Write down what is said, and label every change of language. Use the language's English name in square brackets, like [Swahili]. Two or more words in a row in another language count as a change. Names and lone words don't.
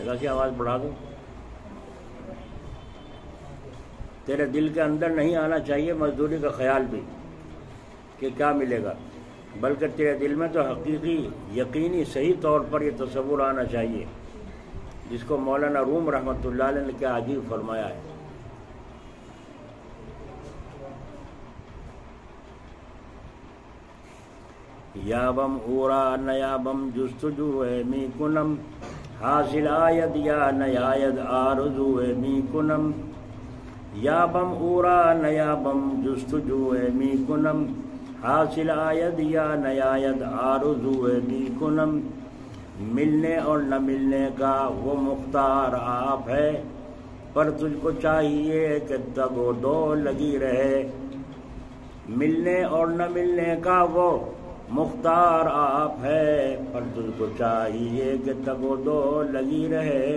[Urdu] ویسے آواز بڑھا دو، تیرے دل کے اندر نہیں آنا چاہیے مزدوری کا خیال بھی کہ کیا ملے گا، بلکہ تیرے دل میں تو حقیقی یقینی صحیح طور پر یہ تصور آنا چاہیے، جس کو مولانا روم [Arabic] رحمۃ اللہ علیہ [Urdu] نے کیا عجیب فرمایا ہے۔ [Persian] یابم اورا نیابم جستجو می کنم، حاصل آید یا نیاید آرزو می کنم، یابم اورا نیابم جستجو می کنم، حاصل آید یا نیاید آرزو می کنم۔ [Urdu] ملنے اور نہ ملنے کا وہ مختار آپ ہے، پر تجھ کو چاہیے کہ تگ و دو لگی رہے۔ ملنے اور نہ ملنے کا وہ مختار آپ ہے، پر تجھ کو چاہیے کہ تگ و دو لگی رہے۔